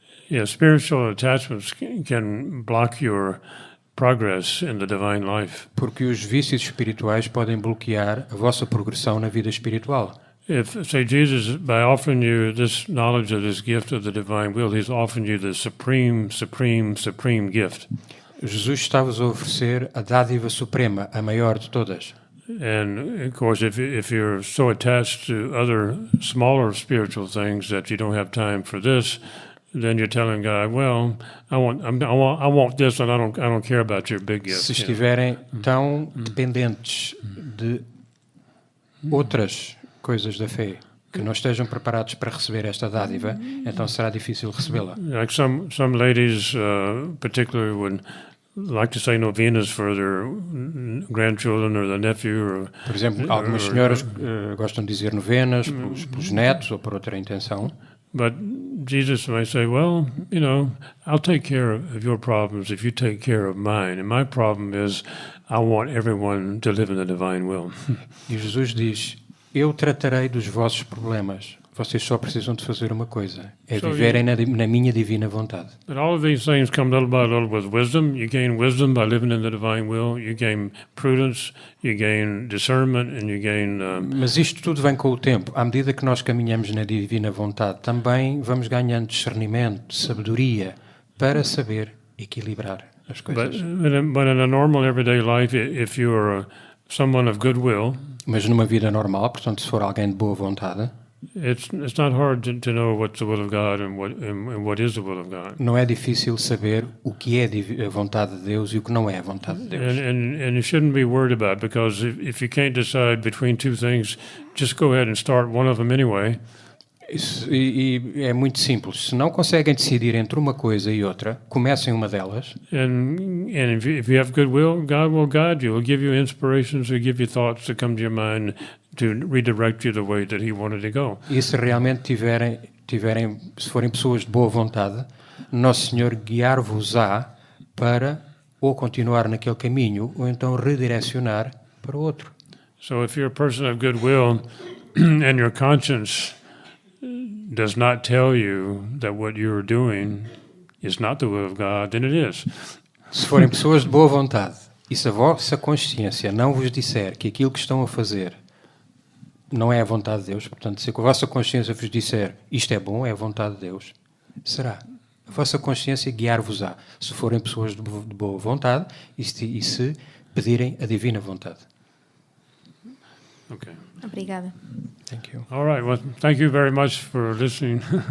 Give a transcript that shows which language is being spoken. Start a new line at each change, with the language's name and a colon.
English: Yeah, spiritual attachments can block your progress in the divine life.
Portuguese: Porque os vícios espirituais podem bloquear a vossa progressão na vida espiritual.
English: If, say, Jesus, by offering you this knowledge of this gift of the divine will, he's offering you the supreme gift.
Portuguese: Jesus está-vos a oferecer a dádiva suprema, a maior de todas.
English: And of course, if you're so attached to other smaller spiritual things that you don't have time for this, then you're telling God, well, I want this, and I don't care about your big gift.
Portuguese: Se estiverem tão dependentes de outras coisas da fé que não estejam preparados para receber esta dádiva, então será difícil recebê-la.
English: Like some ladies, particularly would like to say novenas for their grandchildren or their nephew. Or,
Portuguese: Por exemplo, algumas senhoras gostam de dizer novenas pelos netos ou por outra intenção.
English: But Jesus may say, well, I'll take care of your problems if you take care of mine. And my problem is I want everyone to live in the divine will.
Portuguese: E Jesus diz, eu tratarei dos vossos problemas. Vocês só precisam de fazer uma coisa, é viverem na minha divina vontade.
English: But all of these things come little by little with wisdom. You gain wisdom by living in the divine will. You gain prudence, you gain discernment, and you gain...
Portuguese: Mas isto tudo vem com o tempo. À medida que nós caminhamos na divina vontade, também vamos ganhando discernimento, sabedoria, para saber equilibrar as coisas.
English: But in a normal everyday life, if you are someone of goodwill...
Portuguese: Mas numa vida normal, portanto, se for alguém de boa vontade...
English: It's not hard to know what's the will of God and what is the will of God.
Portuguese: Não é difícil saber o que é a vontade de Deus e o que não é a vontade de Deus.
English: And you shouldn't be worried about it, because if you can't decide between two things, just go ahead and start one of them anyway.
Portuguese: E é muito simples. Se não conseguem decidir entre uma coisa e outra, comecem uma delas.
English: And if you have goodwill, God will guide you. He'll give you inspirations. He'll give you thoughts to come to your mind to redirect you the way that He wanted to go.
Portuguese: E se realmente tiverem, se forem pessoas de boa vontade, Nosso Senhor guiar-vos-á para ou continuar naquele caminho ou então redirecionar para outro.
English: So if you're a person of goodwill and your conscience does not tell you that what you're doing is not the will of God, then it is.
Portuguese: Se forem pessoas de boa vontade e se a vossa consciência não vos disser que aquilo que estão a fazer não é a vontade de Deus, portanto, se a vossa consciência vos disser isto é bom, é a vontade de Deus, será. A vossa consciência guiar-vos-á, se forem pessoas de boa vontade e se pedirem a divina vontade.
English: Okay.
Portuguese: Obrigada.
English: Thank you. All right. Well, thank you very much for listening.